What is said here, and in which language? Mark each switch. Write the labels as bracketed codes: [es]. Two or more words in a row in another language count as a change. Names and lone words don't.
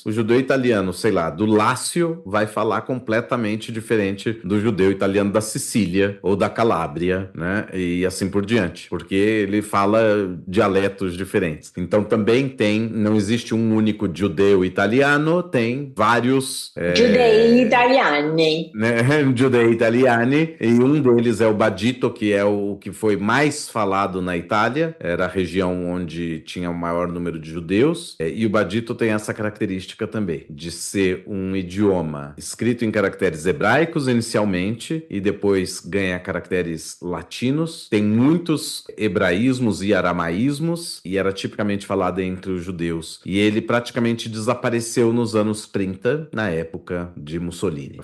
[pt] O judeu italiano, sei lá, do Lácio vai falar completamente diferente do judeu italiano da Sicília ou da Calábria, né? E assim por diante, porque ele fala dialetos diferentes. Então também não existe um único judeu italiano, tem vários [it] Giudei italiani. [pt] Né? [it] Giudei italiani, [pt] e um deles é o badito, que é o que foi mais falado na Itália, era a região onde tinha o maior número de judeus, e o badito tem essa característica também, de ser um idioma escrito em caracteres hebraicos inicialmente, e depois ganha caracteres latinos, tem muitos hebraísmos e aramaísmos, e era tipicamente falado entre os judeus, e ele praticamente desapareceu nos anos 30, na época de Mussolini.